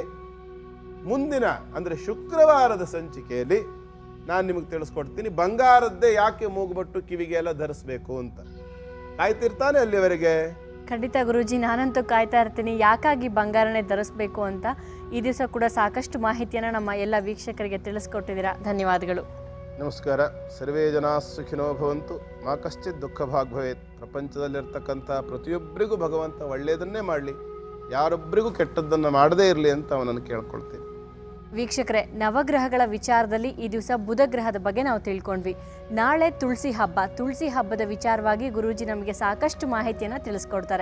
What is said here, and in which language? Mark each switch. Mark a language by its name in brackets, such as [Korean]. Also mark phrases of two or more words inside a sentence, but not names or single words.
[Kannada] ಮುಂದಿನ ಅಂದರೆ ಶುಕ್ರವಾರದ ಸಂಚಿಕೆಯಲ್ಲಿ ನಾನು ನಿಮಗೆ ತಿಳಿಸ್ಕೊಡ್ತೀನಿ ಬಂಗಾರದ್ದೇ ಯಾಕೆ ಮೂಗುಬಟ್ಟು ಕಿವಿಗೆ ಎಲ್ಲ ಧರಿಸ್ಬೇಕು ಅಂತ. ಕಾಯ್ತಿರ್ತಾನೆ ಅಲ್ಲಿವರೆಗೆ? ಖಂಡಿತ ಗುರೂಜಿ, ನಾನಂತೂ ಕಾಯ್ತಾ ಇರ್ತೀನಿ ಯಾಕಾಗಿ ಬಂಗಾರನೇ ಧರಿಸ್ಬೇಕು ಅಂತ. ಈ ದಿವಸ ಕೂಡ ಸಾಕಷ್ಟು ಮಾಹಿತಿಯನ್ನು ನಮ್ಮ ಎಲ್ಲ ವೀಕ್ಷಕರಿಗೆ ತಿಳಿಸ್ಕೊಟ್ಟಿದ್ದೀರಾ. ಧನ್ಯವಾದಗಳು. ನಮಸ್ಕಾರ. [Sanskrit] ಸರ್ವೇ ಜನಾ ಸುಖಿನೋ ಭವಂತು, ಮಾ ಕಶ್ಚಿತ್ ದುಃಖ ಭಾಗ್ ಭವೇತ್. [Kannada] ಪ್ರಪಂಚದಲ್ಲಿರ್ತಕ್ಕಂಥ ಪ್ರತಿಯೊಬ್ಬರಿಗೂ ಭಗವಂತ ಒಳ್ಳೆಯದನ್ನೇ ಮಾಡಲಿ, ಯಾರೊಬ್ಬರಿಗೂ ಕೆಟ್ಟದ್ದನ್ನು ಮಾಡದೇ ಇರಲಿ ಅಂತ ಅವನನ್ನು ಕೇಳ್ಕೊಳ್ತೀನಿ. ವೀಕ್ಷಕರೇ, ನವಗ್ರಹಗಳ ವಿಚಾರದಲ್ಲಿ ಈ ದಿವಸ ಬುಧ ಗ್ರಹದ ಬಗ್ಗೆ ನಾವು ತಿಳ್ಕೊಂಡ್ವಿ. ನಾಳೆ ತುಳಸಿ ಹಬ್ಬ. ತುಳಸಿ ಹಬ್ಬದ ವಿಚಾರವಾಗಿ ಗುರೂಜಿ ನಮಗೆ ಸಾಕಷ್ಟು ಮಾಹಿತಿಯನ್ನು ತಿಳಿಸ್ಕೊಡ್ತಾರೆ.